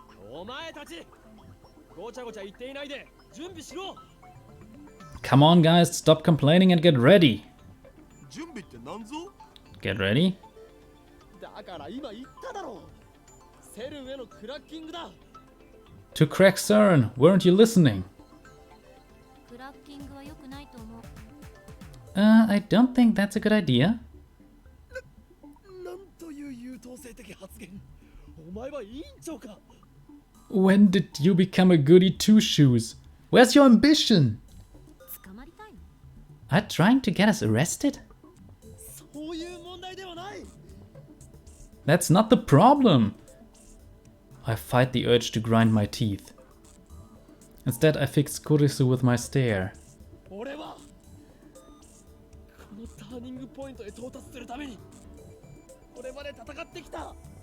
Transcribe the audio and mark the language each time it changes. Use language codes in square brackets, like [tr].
[ja] お前たちごちゃごちゃ言っていないで準備しろ。 [en] Come on, guys, stop complaining and get ready. [ja] 準備って何ぞ？ [en] Get ready? [ja] だから今言っただろう。セルンへのクラッキングだ。 [en] To crack CERN, weren't you listening? [ja] クラッキングは良くないと思う。 [en] I don't think that's a good idea. [ja] なんという優等生的発言。お前は委員長か。 [en] When did you become a goody two-shoes? Where's your ambition? [ja] 捕まりたいの？ [en] Are you trying to get us arrested? [ja] そういう問題ではない。 [en] That's not the problem. I fight the urge to grind my teeth. Instead, I fix Kurisu with my stare. [ja] 俺はこのターニングポイントへ到達するためにこれまで戦ってきた。